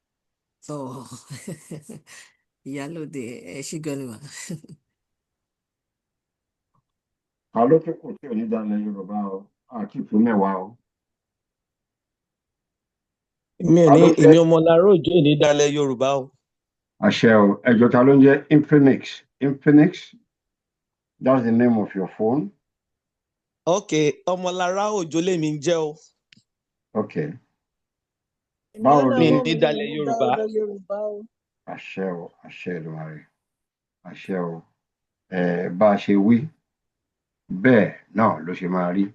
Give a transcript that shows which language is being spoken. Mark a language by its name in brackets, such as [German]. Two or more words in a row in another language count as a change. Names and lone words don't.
[Yoruba] Ìyálóde ẹ ṣé gan ni mà. Àlọ́ tó kù tí ò ní dálẹ̀ Yorùbá o, àti ìpín mẹ́wàá o. Èmi Ọmọlára Òjó ní dálẹ̀ Yorùbá o. Àṣẹ o, ẹjọ́ ta ló ń jẹ́ Infinix? [English] Infinix, that's the name of your phone. [Yoruba] Okay, Ọmọlára Òjó lèmi ń jẹ́ o. Okay. Báwo ni ní dálẹ̀ Yorùbá? Àṣẹ o, àṣẹ Èdùmàrè. Àṣẹ o. Bá a ṣe wí, bẹ́ẹ̀ náà ló ṣe máa rí.